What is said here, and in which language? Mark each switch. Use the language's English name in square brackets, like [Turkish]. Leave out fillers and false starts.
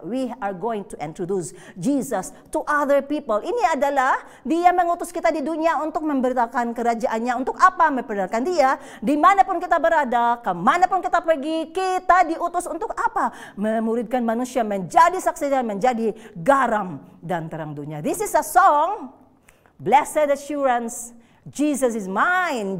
[English] We are going to introduce Jesus to other people. [Indonesian] Ini adalah dia mengutus kita di dunia untuk memberitakan kerajaannya. Untuk apa? Memperkenalkan dia. Dimanapun kita berada, kemanapun kita pergi, kita diutus untuk apa? Memuridkan manusia menjadi saksi dan menjadi garam dan terang dunia. [English] This is a song, Blessed Assurance, Jesus is mine.